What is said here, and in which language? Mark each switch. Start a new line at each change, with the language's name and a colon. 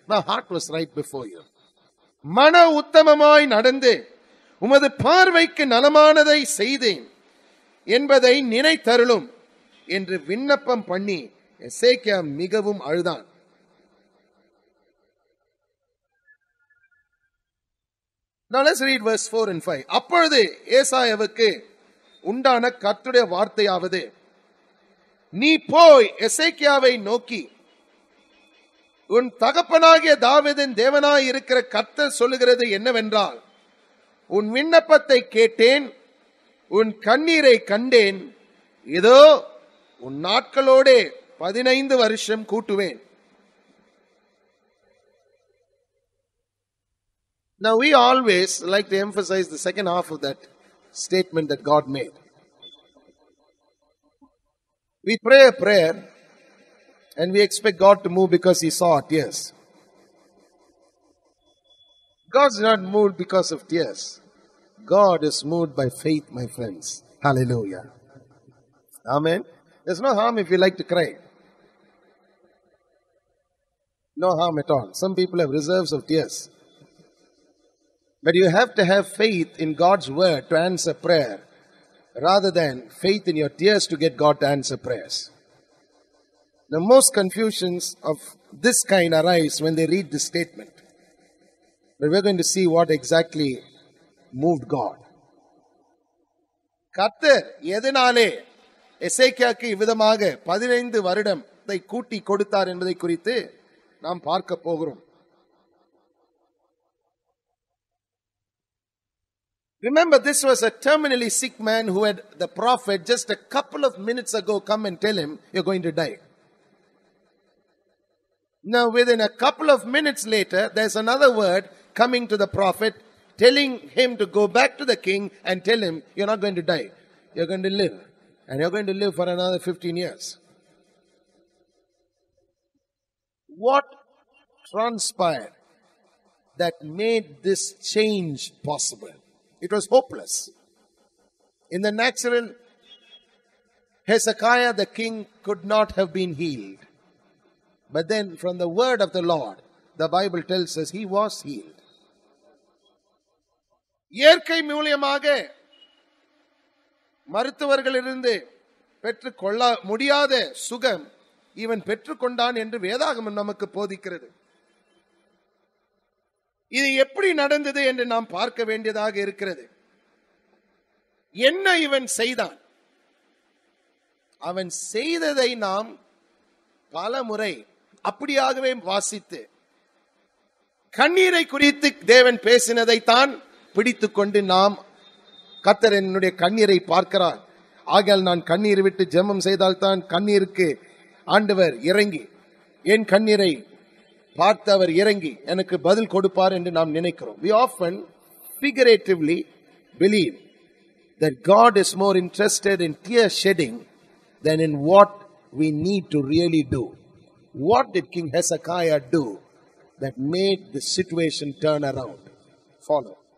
English: My heart was right before you.
Tamil: மன உத்தமமாய் நடந்து உமது பார்வைக்கு நலமானதை செய்தேன் என்பதை நினைத்தருளும் என்று விண்ணப்பம் பண்ணி எசேக்கியா மிகவும் அழுதான்.
English: Now let's read verse 4 and 5.
Tamil: அப்பொழுது ஏசாயாவுக்கு உண்டான கர்த்தருடைய வார்த்தையாவது, நீ போய் எசேக்கியாவை நோக்கி, உன் தகப்பனாகிய தாவீதின் தேவனாய் இருக்கிற கர்த்தர் சொல்லுகிறது என்னவென்றால், உன் விண்ணப்பத்தை கேட்டேன், உன் கண்ணீரை கண்டேன், இதோ உன் நாட்களோடே 15 வருஷம் கூட்டுவேன்.
English: Now we always like to emphasize the second half of that statement that God made. We pray a prayer and we expect God to move because He saw our tears. God's not moved because of tears. God is moved by faith, my friends. Hallelujah. Amen. There's no harm if you like to cry. No harm at all. Some people have reserves of tears. But you have to have faith in God's word to answer prayer rather than faith in your tears to get God to answer prayers. The most confusions of this kind arise when they read this statement. But we're going to see what exactly moved God.
Tamil: கர்த்தர் எதனாலே எசேக்கியாவுக்கு இவ்விதமாக 15 வருடத்தை கூட்டி கொடுத்தார் என்பதை குறித்து நாம் பார்க்க போகிறோம்.
English: Remember, this was a terminally sick man who had the prophet just a couple of minutes ago come and tell him, you're going to die. Now, within a couple of minutes later, there's another word coming to the prophet, telling him to go back to the king and tell him, you're not going to die. You're going to live. And you're going to live for another 15 years. What transpired that made this change possible? It was hopeless. In the natural, Hezekiah the king could not have been healed. But then from the word of the Lord, the Bible tells us he was healed.
Tamil: இயற்கை மூலமாக மருத்துவர்களிலிருந்து பெற்றுக்கொள்ள முடியாத சுகம் இவன் பெற்றுக்கொண்டான் என்று வேதாகமம் நமக்கு போதிக்கிறது. இது எப்படி நடந்தது என்று நாம் பார்க்க வேண்டியதாக இருக்கிறது. என்ன இவன் செய்தான்? அவன் செய்ததை நாம் பல முறை அப்படியாகவே வாசித்து கண்ணீரை குறித்து தேவன் பேசினதை தான் பிடித்துக் கொண்டு நாம் கர்த்தர் என்னுடைய கண்ணீரை பார்க்கிறார், ஆகையால் நான் கண்ணீர் விட்டு ஜெபம் செய்தால்தான் கண்ணீருக்கு ஆண்டவர் இறங்கி என் கண்ணீரை பார்த்து அவர் இறங்கி எனக்கு பதில் கொடுப்பார் என்று நாம் நினைக்கிறோம்.
English: We often figuratively believe that God is more interested in tear shedding than in what we need to really do. What did King Hezekiah do that made the situation turn around? Follow.